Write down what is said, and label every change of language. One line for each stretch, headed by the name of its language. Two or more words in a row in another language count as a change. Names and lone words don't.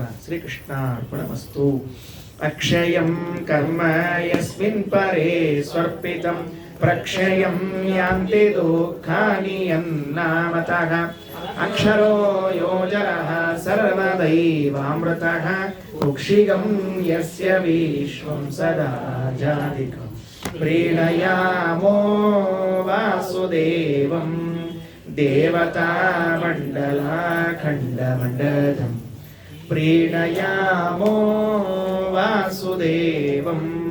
Sanskrit: ಶ್ರೀಕೃಷ್ಣ ಅರ್ಪಣಮಸ್ತು. ಅಕ್ಷಯಂ ಕರ್ಮ ಯಸ್ಮಿನ್ ಪರೇ ಸ್ವರ್ಪಿತಂ ಪ್ರಕ್ಷಯಂ ಯಾಂತಿ ದುಃಖಾನಿ ಯನ್ನಾಮತಃ ಅಕ್ಷರೋ ಯೋಜರಃ ಸರ್ವದೈವಾಮೃತಃ ಕುಕ್ಷಿಗಂ ಯಸ್ಯ ವಿಶ್ವಂ ಸದಾ ಜಾತಿಕಂ ಪ್ರೀಣಯಾಮೋ ವಾಸುದೇವಂ ದೇವತಾ ಮಂಡಲಾಖಂಡಮಂಡಲಂ ಪ್ರೀಣಯಾಮೋ ವಾಸುದೇವಂ.